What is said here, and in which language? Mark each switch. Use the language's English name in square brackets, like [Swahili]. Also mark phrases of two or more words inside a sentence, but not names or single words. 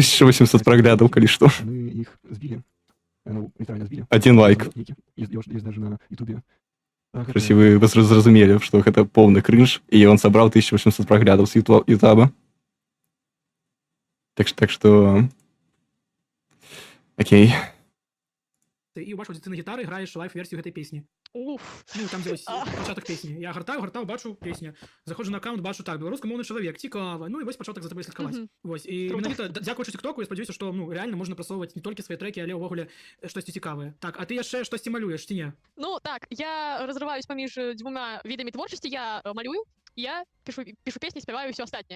[Russian] 1800 проглядов, коли что. Мы их сбили. Ну, лiterально сбили. 1 лайк. Есть даже на Ютубе. Если вы зразумели, что это полный кринж, и он собрал 1800 проглядов с Ютуба. Так что... Окей. [Ukrainian] І бачу, ти на гітарі граєш лайв-версію [Belarusian] гэтай песні. [Ukrainian] Уф. Ну, там, де ось початок песні. Я гартав, бачу песню. Заходжу на аккаунт, бачу так, беларускамоўны чалавек, цікава. Ну, і вось початок за тобой слідкаваць. [Belarusian] Вось. І менавіта дзякуючы тиктоку, я спадзяюся, што, ну, реально можна прасоўваць не толькі свае трэкі, але ўвогуле штосьці цікавае. Так, а ты яшчэ штосьці малюеш, ці не? Ну, так, я разрываюсь паміж 2 відамі творчасці, я малюю, я пишу песні, спяваю ўсё астатняе.